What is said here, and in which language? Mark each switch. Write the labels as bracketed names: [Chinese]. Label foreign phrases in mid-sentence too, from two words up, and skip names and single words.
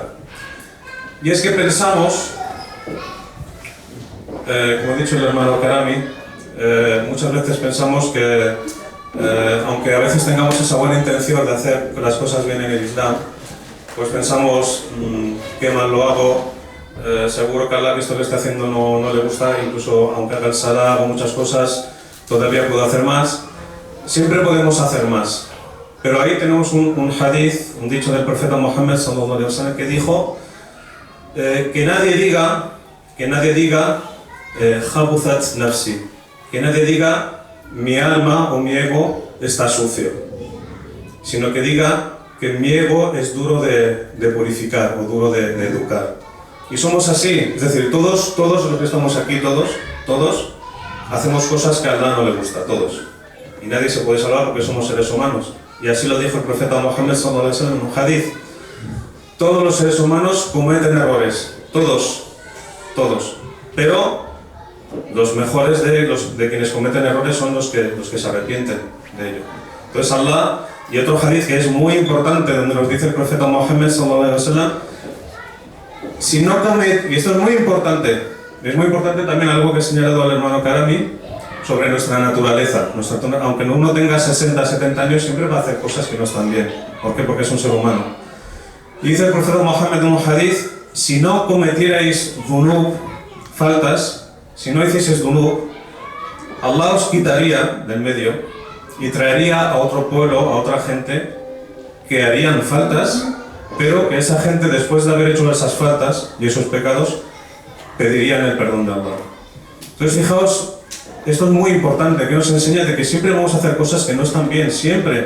[Spanish] Y es que pensamos, como ha dicho el hermano Karami, muchas veces pensamos que, aunque a veces tengamos esa buena intención de hacer las cosas bien en el Islam, pues pensamos, qué mal lo hago, seguro que a Allah que esto que está haciendo no le gusta, incluso aunque haga el salah, hago muchas cosas, todavía puedo hacer más. Siempre podemos hacer más. Pero ahí tenemos un hadith, un dicho del profeta Muhammad [Arabic] صلى الله عليه وسلم [Spanish] que dijo que nadie diga [Arabic] خبثت نفسي, [Spanish] que nadie diga mi alma o mi ego está sucio, sino que diga que mi ego es duro de purificar o duro de educar. Y somos así, es decir, todos los que estamos aquí, todos hacemos cosas que a Allah no le gusta, todos. Y nadie se puede salvar porque somos seres humanos. Y así lo dijo el profeta Muhammad [Arabic] صلى الله عليه وسلم [Spanish] en un hadith. Todos los seres humanos cometen errores, todos. Pero los mejores de quienes cometen errores son los que se arrepienten de ello. Entonces Allah, y otro hadith que es muy importante, donde nos dice el profeta Muhammad [Arabic] صلى الله عليه وسلم, [Spanish] si no comete, y esto es muy importante también algo que ha señalado el hermano Karami, sobre nuestra naturaleza. Aunque uno tenga 60, 70 años, siempre va a hacer cosas que no están bien. ¿Por qué? Porque es un ser humano. Y dice el profeta Mohammed en un hadith: si no cometierais dhunub, faltas, si no hicieseis dhunub, Allah os quitaría del medio y traería a otro pueblo, a otra gente que harían faltas, pero que esa gente, después de haber hecho esas faltas y esos pecados, pedirían el perdón de Allah. Entonces, fijaos, esto es muy importante, que nos enseña de que siempre vamos a hacer cosas que no están bien, siempre.